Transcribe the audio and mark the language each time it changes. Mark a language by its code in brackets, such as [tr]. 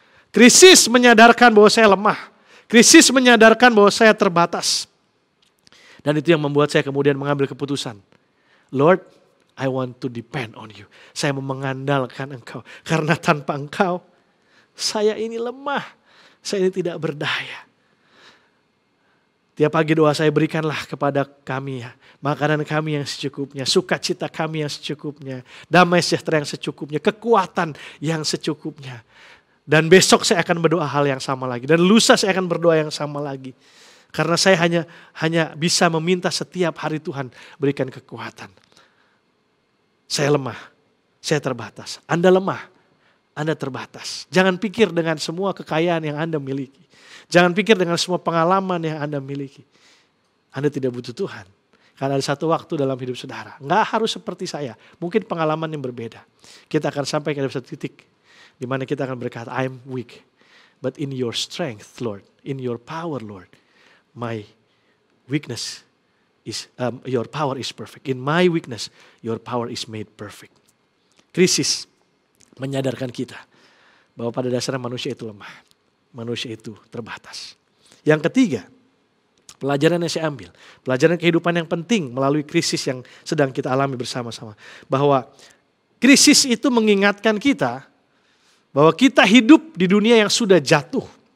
[id] Krisis menyadarkan bahwa saya lemah. Krisis menyadarkan bahwa saya terbatas. Dan itu yang membuat saya kemudian mengambil keputusan. [en] Lord, I want to depend on you. [id] Saya mau mengandalkan Engkau. Karena tanpa Engkau, saya ini lemah. Saya ini tidak berdaya. Tiap pagi doa saya, berikanlah kepada kami makanan kami yang secukupnya, sukacita kami yang secukupnya, damai sejahtera yang secukupnya, kekuatan yang secukupnya. Dan besok saya akan berdoa hal yang sama lagi. Dan lusa saya akan berdoa yang sama lagi. Karena saya hanya bisa meminta setiap hari Tuhan berikan kekuatan. Saya lemah, saya terbatas. Anda lemah, Anda terbatas. Jangan pikir dengan semua kekayaan yang Anda miliki. Jangan pikir dengan semua pengalaman yang Anda miliki. Anda tidak butuh Tuhan. Karena ada satu waktu dalam hidup saudara. Nggak harus seperti saya. Mungkin pengalaman yang berbeda. Kita akan sampai ke satu titik. Di mana kita akan berkata, [en] I'm weak. But in your strength, Lord. In your power, Lord. My weakness is, your power is perfect. In my weakness, your power is made perfect. [id] Krisis menyadarkan kita bahwa pada dasarnya manusia itu lemah. Manusia itu terbatas. Yang ketiga, pelajaran yang saya ambil. Pelajaran kehidupan yang penting melalui krisis yang sedang kita alami bersama-sama. Bahwa krisis itu mengingatkan kita bahwa kita hidup di dunia yang sudah jatuh.